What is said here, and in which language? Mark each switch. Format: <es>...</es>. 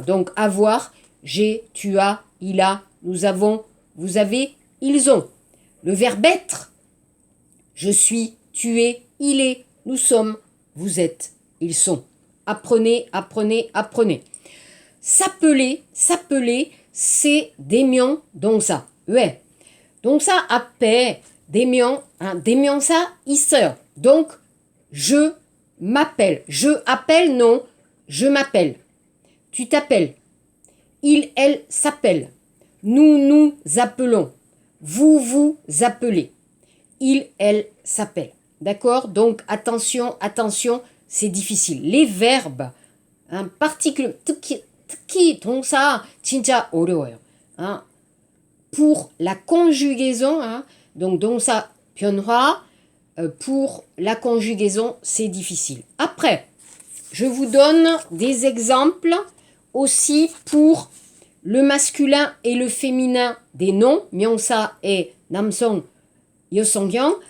<fr>Donc, avoir, j'ai, tu as, il a, nous avons, vous avez, ils ont. Le verbe être, je suis, tu es, il est, nous sommes, vous êtes, ils sont. Apprenez, apprenez, apprenez. S'appeler, c'est</fr> <ko>대명 동사. 왜? 동사 앞에 대명사 있어요.</ko> <fr>Donc, je m'appelle. Je appelle, non, je m'appelle. Tu t'appelles. Il, elle s'appelle. Nous, nous appelons. Vous, vous appelez. Il, elle s'appelle. D'accord? Donc, attention, attention, c'est difficile. Les verbes, particulièrement,</fr> <ko>특히 동사 진짜 어려워요.</ko> <fr>Pour la conjugaison, donc</fr> <ko>동사 변화,</ko> <fr>pour la conjugaison, c'est difficile. Après, je vous donne des exemples aussi pour le masculin et le féminin des noms, 명사 et</fr> <ko>남성, 여성형.</ko>